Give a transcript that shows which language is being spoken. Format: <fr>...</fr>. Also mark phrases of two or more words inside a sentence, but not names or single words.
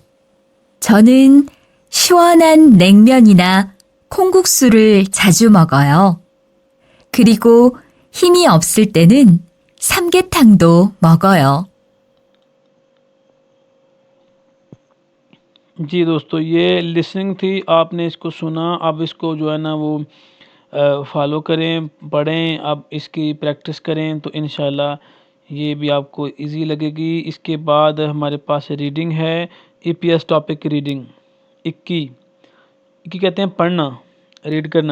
<ko>저는 시원한 냉면이나 콩국수를 자주 먹어요. 그리고 힘이 없을 때는 삼계탕도 먹어요.</ko> <ur>جی دوستو، یہ لسننگ تھی، آپ نے اس کو سنا، اب اس کو جو ہے نا وہ فالو کریں، پڑھیں، اب اس کی پریکٹس کریں تو ان شاء اللہ یہ بھی آپ کو ایزی لگے گی. اس کے بعد ہمارے پاس ریڈنگ ہے,</ur> <en>EPS topic</en> <ur>کی ریڈنگ 21 کی کہتے ہیں پڑھنا، ریڈ کرنا.</ur>